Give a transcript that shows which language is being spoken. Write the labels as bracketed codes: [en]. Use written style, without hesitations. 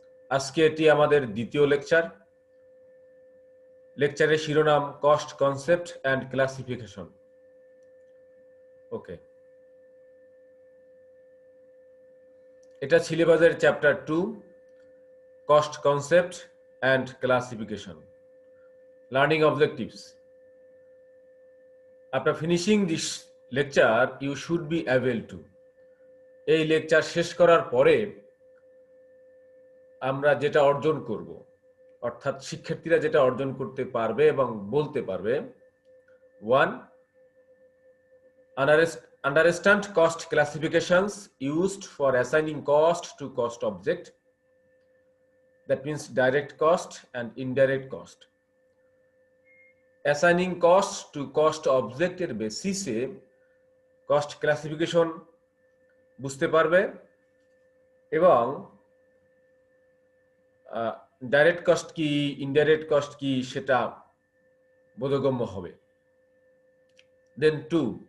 [bn] আজকে এটি আমাদের দ্বিতীয় লেকচার। লেকচারের শিরোনাম [en] Cost concept and classification. [bn] ওকে, এটা সিলেবাসের chapter 2, [en] cost concept and classification. Learning objectives. After finishing this lecture, you should be able to. [bn] এই লেকচার শেষ করার পরে আমরা যেটা অর্জন করব, অর্থাৎ শিক্ষার্থীরা যেটা অর্জন করতে পারবে এবং বলতে পারবে, 1. [en] Understand cost classifications used for assigning cost to cost object. That means direct cost and indirect cost. Assigning cost to cost [bn] অবজেক্টের বেসিসে কস্ট ক্লাসিফিকেশন বুঝতে পারবে এবং ডাইরেক্ট কস্ট কি ইনডাইরেক্ট কস্ট কি সেটা বোধগম্য হবে। দেন 2.